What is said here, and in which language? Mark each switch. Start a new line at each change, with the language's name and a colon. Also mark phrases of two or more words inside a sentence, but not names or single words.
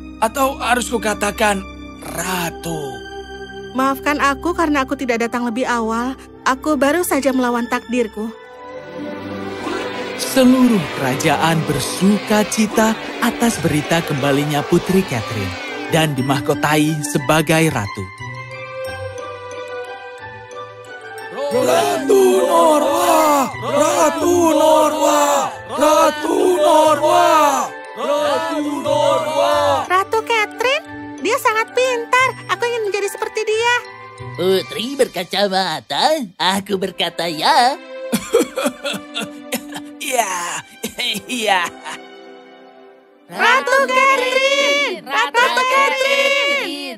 Indonesian: Atau harus kukatakan, Ratu. Maafkan aku karena aku tidak datang lebih awal. Aku baru saja melawan takdirku. Seluruh kerajaan bersuka cita atas berita kembalinya Putri Catherine dan dimahkotai sebagai ratu. Ratu Norwa! Ratu Norwa! Ratu Norwa! Ratu Norwa! Ratu Catherine, dia sangat pintar. Aku ingin menjadi seperti dia. Putri berkacamata, aku berkata ya. Iya, iya. Ratu Catherine! Ratu Catherine!